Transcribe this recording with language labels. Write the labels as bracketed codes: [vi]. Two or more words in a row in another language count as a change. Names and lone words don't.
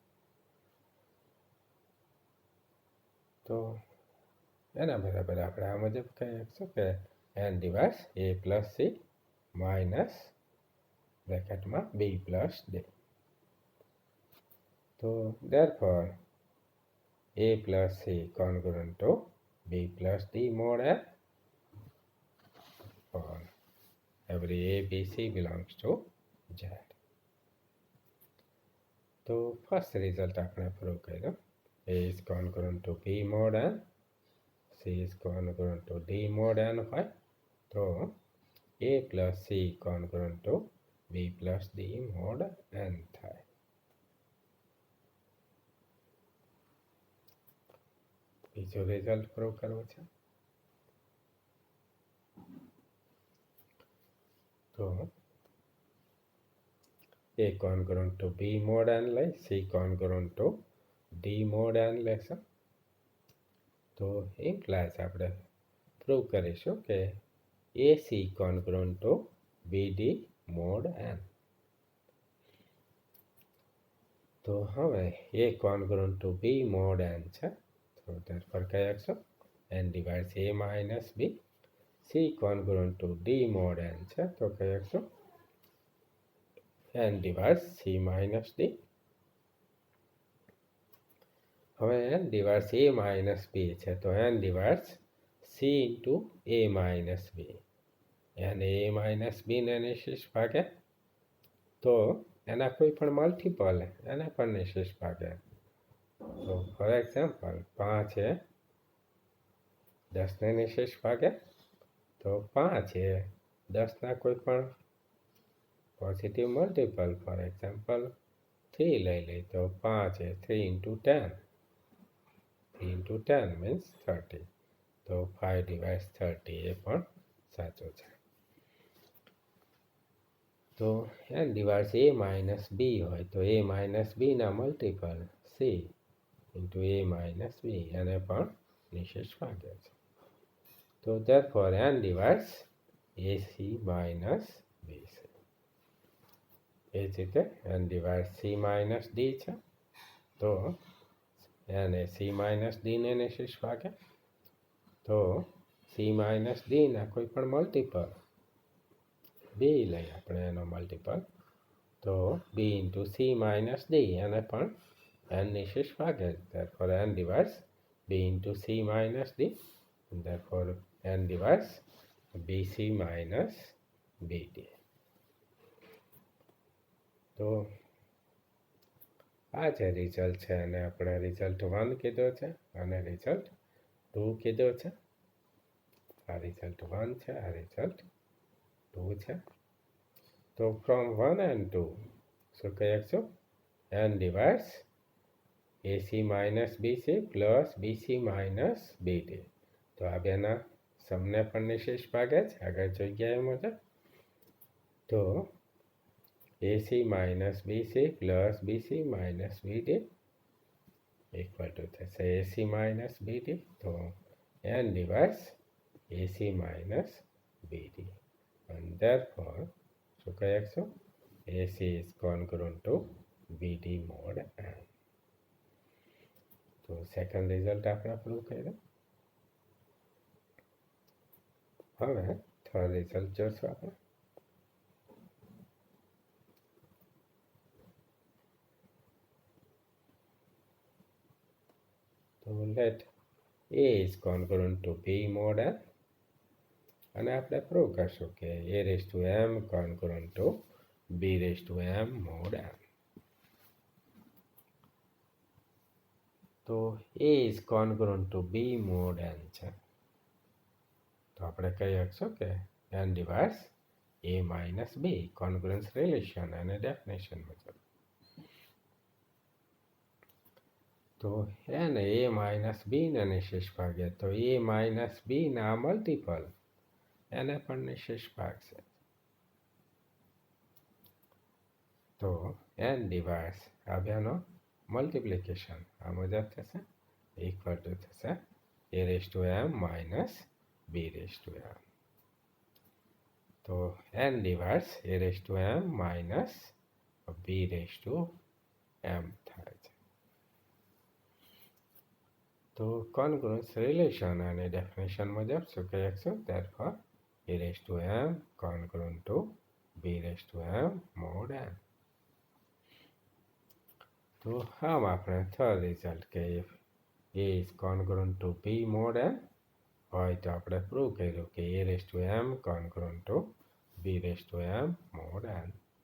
[gu] તો એના બરાબર આપણે આ મુજબ કહી શકીશું કે [en] n divides a plus c minus [gu] બ્રેકેટમાં [en] b plus d. તો therefore a plus c congruent to b plus d mod n for every a, b, c belongs to Z. [gu] તો [en] first result [gu] આપણે પ્રૂવ કર્યો. [en] a is congruent to b mod n, c is congruent to d mod n [gu] હોય તો [en] a plus c congruent to b plus d mod n થાય. [gu] બીજો રિઝલ્ટ પ્રૂવ કરવો છે. [en] તો a congruent to b mod n લઈ c congruent to d mod n લેશું. [gu] તો ઇમ્પ્લાઇઝ આપણે પ્રૂવ કરીશું કે [en] ac congruent to bd mod n. [gu] તો હવે [en] a congruent to b mod n [gu] છે તો [en] therefore [gu] કહી શકશું [en] n divides a minus b. c congruent to d mod n [gu] છે તો કહી શકશું [en] n divides c minus d. હવે n divides a minus b [gu] છે તો [en] n divides c into a minus b. n a minus b [gu] ને નિશેષ ભાગે તો એના કોઈ પણ મલ્ટિપલ એને પણ નિશેષ ભાગે. તો [en] for example [gu] 5 એ 10 ને નિશેષ ભાગે તો 5 એ 10ના કોઈ પણ [en] positive multiple for example [gu] 3 લઈ લઈ તો 5 એ [en] 3 into 10. 3 into 10 means 30. [gu] તો 5 divides 30 એ પણ સાચો છે. તો [en] n divides a minus b [gu] હોય તો a minus b ના મલ્ટિપલ [en] c into a minus b [gu] એને પણ નિશેષ ભાગે છે. [en] તો therefore n divides ac minus bc. [gu] એ જ રીતે [en] n divides c minus d [gu] છે તો n એ [en] c minus d [gu] ને નિશેષ ભાગે તો [en] c minus d [gu] ના કોઈ પણ મલ્ટિપલ b લઈ આપણે એનો મલ્ટિપલ તો [en] b into c minus d [gu] એને પણ n નિશેષ ભાગે. [en] therefore n divides b into c minus d. therefore n divides bc minus bd. [gu] તો આ જે રિઝલ્ટ છે એને આપણે રિઝલ્ટ 1 કીધો છે અને રિઝલ્ટ 2 કીધો છે. આ રિઝલ્ટ 1 છે, આ રિઝલ્ટ 2 છે. [en] તો ફ્રોમ 1 and 2 [gu] શું કહી શકશું [en] n divides ac minus bc plus bc minus bd. [gu] તો આ બેના સમને પણ નિશેષ ભાગે છે આગળ જોઈ ગયા એ મુજબ. [en] તો ac minus bc plus bc minus bd equal to થશે ac minus bd. તો n divides ac minus bd and therefore [gu] શું કહી શકશું [en] ac is congruent to bd mod n. [gu] તો [en] second result [gu] આપણે પ્રૂવ કર્યો. હવે [en] third result [gu] જોશું આપણે. [en] તો let a is congruent to b mod n [gu] અને આપણે પ્રૂવ કરશું કે [en] a raised to m congruent to b raised to m mod n. તો a is congruent to b mod n [gu] છે તો આપણે કહી શકશું કે [en] n divides a minus b congruence relation [gu] અને ડેફિનેશન મુજબ. તો [en] n a minus b [gu] ને નિશેષ ભાગે તો a minus b ના મલ્ટિપલ એને પણ નિશેષ ભાગ છે. તો [en] n divides [gu] આ બેનો મલ્ટિપ્લિકેશન આ મુજબ થશે [en] equal to [gu] થશે [en] a⁻m minus b⁻m. [gu] તો [en] n divides a⁻m minus b⁻m [gu] થાય છે. તો [en] congruence relation [gu] અને ડેફિનેશન મુજબ શું કહી શકશું? [en] therefore a⁻m congruent to b⁻m mod n. [gu] તો આમ આપણે થર્ડ રિઝલ્ટ કે [en] a is congruent to b mod n [gu] હોય તો આપણે પ્રૂવ કર્યું કે [en] a⁻m congruent to b⁻m mod n.